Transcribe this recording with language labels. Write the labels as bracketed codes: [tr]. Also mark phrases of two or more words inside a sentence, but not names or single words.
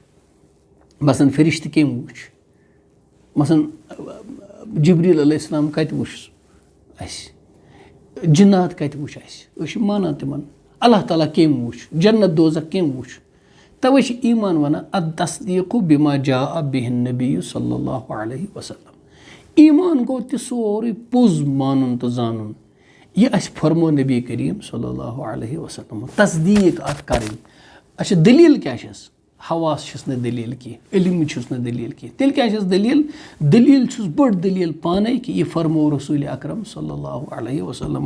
[ks] مثلاً فرشتہٕ کٔمۍ وٕچھ مثلاً جبریٖل [ar] علیہ السلام [ks] کتہِ وٕچھ اَسہِ جِنات کتہِ وٕچھ اَسہِ أسۍ چھِ مانان تِمن. اللہ تعالیٰ کٔمۍ وٕچھ جنت دوزخ کٔمۍ وٕچھ. تَوے چھِ ایٖمان وَنان [ar] التصدیٖقُ بِما جاء بِہِ النبی صلی اللہ علیہ وسلم. [ks] ایٖمان گوٚو تہِ سورُے پوٚز مانُن تہٕ زانُن یہِ اَسہِ فرمو نبی کریم [ar] صلی اللہ علیہ وسلم. [ks] تصدیٖق اَتھ کَرٕنۍ. اچھا دٔلیٖل کیٛاہ چھَس حواس چھُس نہٕ دٔلیٖل کینٛہہ علم چھُس نہٕ دٔلیٖل کینٛہہ. تیٚلہِ کیٛاہ چھَس دٔلیٖل چھُس بٔڑ دٔلیٖل پانے کہِ یہِ فرمو رسوٗلِ اکرم [ar] صلی اللہ علیہ وسلمو.